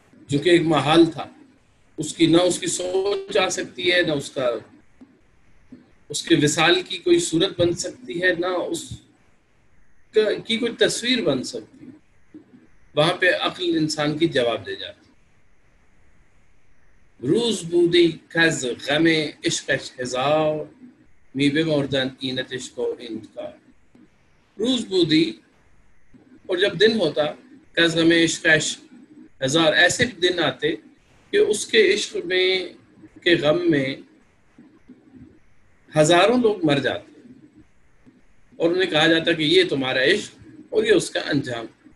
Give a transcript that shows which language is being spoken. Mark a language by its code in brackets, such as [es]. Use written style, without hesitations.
[ur] جو کہ ایک محال تھا، اس کی نہ اس کی سوچ آ سکتی ہے، نہ اس کے وصال کی کوئی صورت بن سکتی ہے، نہ اس کی کوئی تصویر بن سکتی ہے. وہاں پہ عقل انسان کی جواب دے جاتی. [fa] روز بودی کز غم عشقش ہزار، می بمردن اینت عشق و انتقال. روز بودی، [ur] اور جب دن ہوتا، [fa] کز غم عشقش ہزار، [ur] ایسے دن آتے کہ اس کے عشق میں کے غم میں ہزاروں لوگ مر جاتے، اور انہیں کہا جاتا کہ یہ تمہارا عشق اور یہ اس کا انجام.